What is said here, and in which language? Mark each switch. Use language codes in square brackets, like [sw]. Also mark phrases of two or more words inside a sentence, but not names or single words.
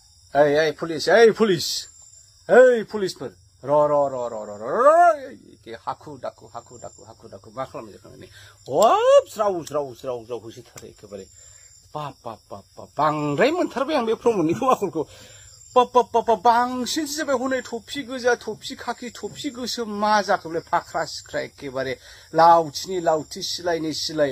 [en] Hey, police, hey, police. Hey, policeman. [brx] Ro. Haku daku. Ma खालामनो जाखो Wop, स्राव होसिथारो एखेबारे. बाप. बांद्राय मोनथारबाय आं बे प्रमदनिखौ आखलखौ. बांसिनसो जाबाय हनै थफि गोजा, थफि खाखि, थफि गोसोम मा जाखो बेलाय फाख्रा सिख्रा एखेबारे लावथिनि लावथि सिलायनि सिलाय.